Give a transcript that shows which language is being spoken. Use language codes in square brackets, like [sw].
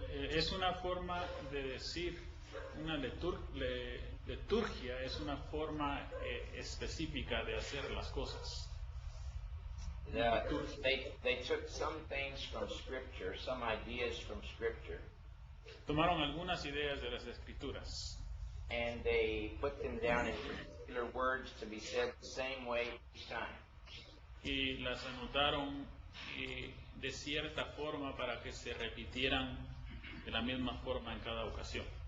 [es] Es una forma de decir, una liturgia es una forma específica de hacer las cosas. [en] They took some things from Scripture, some ideas from Scripture, [es] Tomaron algunas ideas de las Escrituras [en] and they put them down in particular words to be said the same way each time. [es] y las anotaron de cierta forma para que se repitieran de la misma forma en cada ocasión.